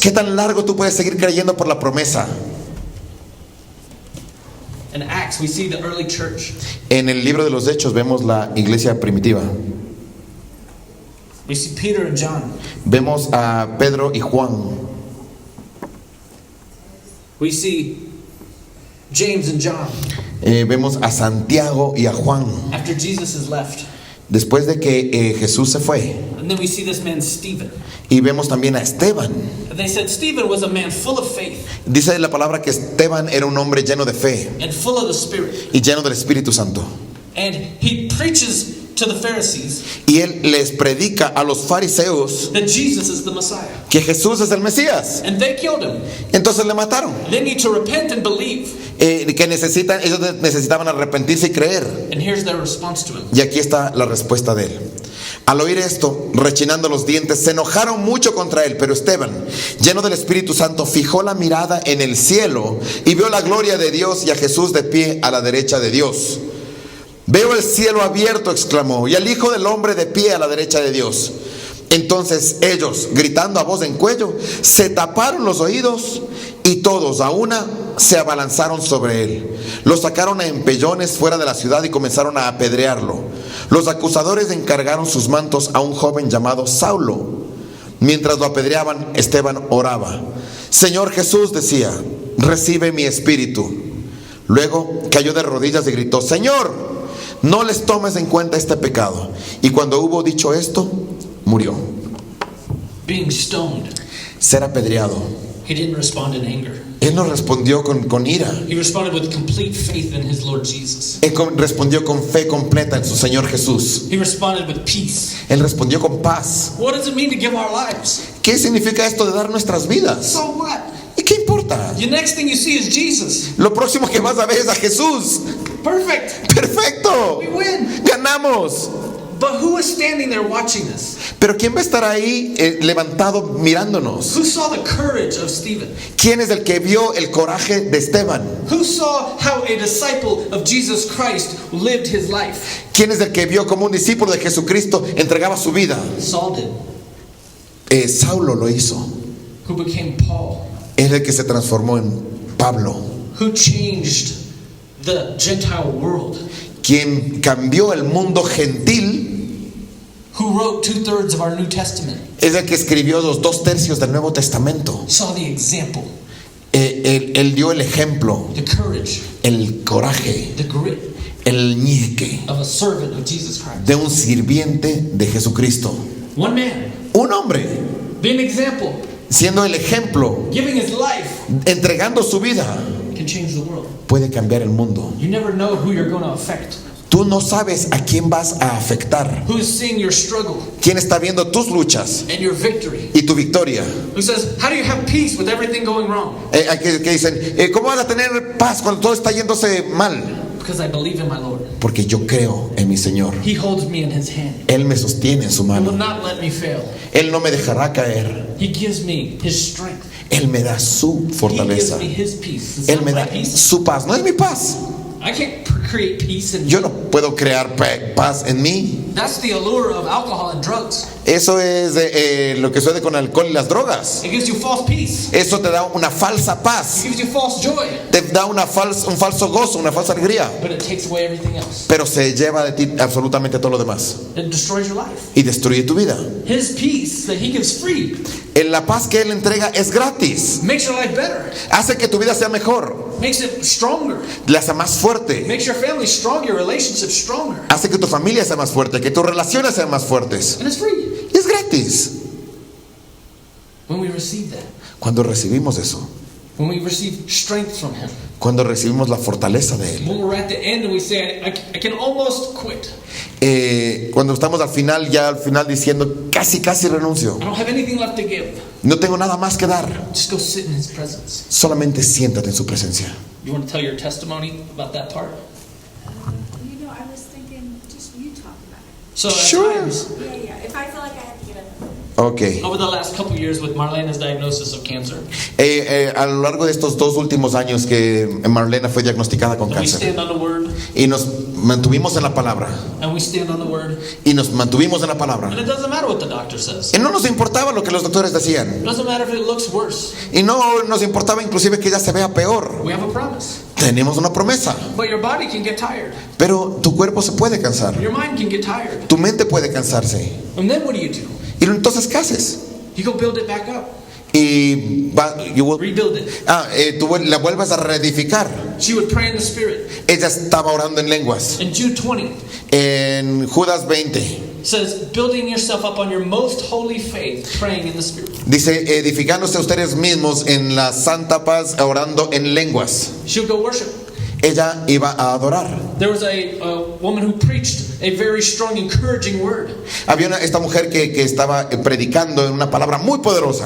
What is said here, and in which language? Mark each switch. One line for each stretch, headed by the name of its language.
Spanish: ¿Qué tan largo tú puedes seguir creyendo por la promesa?
English: In Acts, we see the early church.
Spanish: En el libro de los Hechos vemos la iglesia primitiva.
English: We see Peter and John.
Spanish: Vemos a Pedro y Juan.
English: We see James and John.
Spanish: Vemos a Santiago y a Juan.
English: After Jesus is left.
Spanish: Después de que Jesús se fue.
English: And then we see this man Stephen.
Spanish: Y vemos también a Esteban.
English: And they said Stephen was a man full of faith
Spanish: Dice la palabra que Esteban era un hombre lleno de fe
English: and full of the Spirit.
Spanish: y lleno del Espíritu Santo.
English: And he preaches to the Pharisees
Spanish: Y él les predica a los fariseos
English: that Jesus is the Messiah.
Spanish: que Jesús es el Mesías.
English: And they killed him.
Spanish: Entonces le mataron.
English: They need to repent and believe.
Spanish: Que ellos necesitaban arrepentirse y creer.
English: And here's their response to him.
Spanish: Y aquí está la respuesta de él. Al oír esto, rechinando los dientes, se enojaron mucho contra él. Pero Esteban, lleno del Espíritu Santo, fijó la mirada en el cielo y vio la gloria de Dios y a Jesús de pie a la derecha de Dios. Veo el cielo abierto, exclamó, y al Hijo del Hombre de pie a la derecha de Dios. Entonces ellos, gritando a voz en cuello, se taparon los oídos y todos a una se abalanzaron sobre él. Lo sacaron a empellones fuera de la ciudad y comenzaron a apedrearlo. Los acusadores encargaron sus mantos a un joven llamado Saulo. Mientras lo apedreaban, Esteban oraba. Señor Jesús, decía, recibe mi espíritu. Luego cayó de rodillas y gritó, Señor, no les tomes en cuenta este pecado. Y cuando hubo dicho esto, murió.
English: Being stoned,
Spanish: Ser apedreado.
English: he didn't respond in anger.
Spanish: Él no respondió con ira.
English: He responded with complete faith in his Lord Jesus.
Spanish: Él respondió con fe completa en su Señor Jesús.
English: He responded with peace.
Spanish: Él respondió con paz.
English: What does it mean to give our lives?
Spanish: ¿Qué significa esto de dar nuestras vidas?
English: So what?
Spanish: ¿Y qué importa?
English: The next thing you see is Jesus.
Spanish: Lo próximo que vas a ver es a Jesús.
English: Perfect.
Spanish: ¡Perfecto!
English: We win.
Spanish: ¡Ganamos!
English: But who is standing there watching us?
Spanish: Pero ¿quién va a estar ahí levantado mirándonos?
English: Who saw the courage of Stephen?
Spanish: ¿Quién es el que vio el coraje de Esteban?
English: Who saw how a disciple of Jesus Christ lived his life?
Spanish: ¿Quién es el que vio como un discípulo de Jesucristo entregaba su vida?
English: Saul did.
Spanish: Saulo lo hizo.
English: Who became Paul?
Spanish: Es el que se transformó en Pablo.
English: Who changed the Gentile world?
Spanish: Quien cambió el mundo gentil.
English: Who wrote 2/3 of our New Testament?
Spanish: Es el que escribió los 2/3 del Nuevo Testamento.
English: Saw the example.
Spanish: Él dio el ejemplo,
English: the courage,
Spanish: el coraje,
English: the grit
Spanish: el ñeque
English: of a servant of Jesus Christ.
Spanish: de un sirviente de Jesucristo.
English: One man,
Spanish: Un hombre,
English: being an example,
Spanish: siendo el ejemplo,
English: giving his life,
Spanish: entregando su vida,
English: can change the world.
Spanish: puede cambiar el mundo.
English: You never know who you're going to affect.
Spanish: Tú no sabes a quién vas a afectar,
English: Who is seeing your struggle
Spanish: quién está viendo tus luchas
English: and your victory.
Spanish: y tu victoria.
English: Who says, how do you have peace with everything going wrong?
Spanish: Que dicen, ¿cómo vas a tener paz cuando todo está yéndose mal?
English: Because I believe in my Lord.
Spanish: Porque yo creo en mi Señor.
English: He holds me in his hand.
Spanish: Él me sostiene en su
English: He will
Spanish: mano.
English: not let me fail.
Spanish: Él no me dejará caer.
English: He gives me his strength.
Spanish: Él me da su
English: He gives
Spanish: fortaleza.
English: me his peace. It's
Spanish: Él
English: not
Spanish: me
English: my
Spanish: da
English: peace.
Spanish: su paz. No es mi paz.
English: I can't create peace in
Spanish: Yo
English: me.
Spanish: no puedo crear paz en mí.
English: That's the allure of alcohol and drugs.
Spanish: Eso es lo que sucede con el alcohol y las drogas.
English: It gives you false peace.
Spanish: Eso te da una falsa
English: It
Spanish: paz.
English: gives you false joy.
Spanish: Te da un falso gozo, una falsa alegría.
English: But it takes away everything else.
Spanish: Pero se lleva de ti absolutamente todo lo demás.
English: It destroys your life.
Spanish: Y destruye tu vida.
English: His peace that he gives free
Spanish: En la paz que Él entrega es gratis.
English: makes your life better.
Spanish: Hace que tu vida sea mejor.
English: Makes it stronger.
Spanish: La hace más fuerte.
English: Makes your family stronger, your relationships stronger.
Spanish: Hace que tu familia sea más fuerte. Que tus relaciones sean más fuertes.
English: And it's free.
Spanish: Y es gratis.
English: When we receive that.
Spanish: Cuando recibimos eso.
English: When we receive strength from him.
Spanish: Cuando recibimos la fortaleza de Él.
English: When we're at the end and we say, I can almost quit.
Spanish: Cuando estamos al final, ya al final diciendo casi renuncio.
English: I don't have anything left to give.
Spanish: No tengo nada más que dar.
English: Just go sit in his presence.
Spanish: Solamente siéntate en su presencia.
English: You want to tell your testimony about that part? You know, I was thinking, just you talk about it. So at Sure. times, Yeah. If I feel like I have to get up. Ok. over the last couple years with Marlena's diagnosis of cancer,
Spanish: A lo largo de estos 2 últimos años que Marlena fue diagnosticada con
English: and we
Spanish: cáncer.
English: stand on the word,
Spanish: Y nos mantuvimos en la palabra.
English: and we stand on the word,
Spanish: Y nos mantuvimos en la
English: and
Spanish: palabra.
English: it doesn't matter what the doctor says.
Spanish: Y no nos importaba lo que los doctores decían.
English: It doesn't matter if it looks worse.
Spanish: Y no nos importaba inclusive que ella se vea peor.
English: We have a promise.
Spanish: Tenemos una promesa.
English: But your body can get tired.
Spanish: Pero tu cuerpo se puede cansar.
English: Your mind can get tired.
Spanish: Tu mente puede cansarse.
English: And then what do?
Spanish: Y entonces, ¿qué haces?
English: You go build it back up.
Spanish: Y
English: Rebuild it.
Spanish: tú la vuelves a reedificar.
English: She would pray in the Spirit.
Spanish: Ella estaba orando en lenguas.
English: In Jude 20,
Spanish: En Judas 20
English: it says, building yourself up on your most holy faith, praying in the Spirit.
Spanish: dice, edificándose ustedes mismos en la santa paz, orando en lenguas.
English: She would go worship.
Spanish: Ella iba a adorar.
English: There was a woman who preached a very strong, encouraging word.
Spanish: Había esta mujer que estaba predicando en una palabra muy poderosa.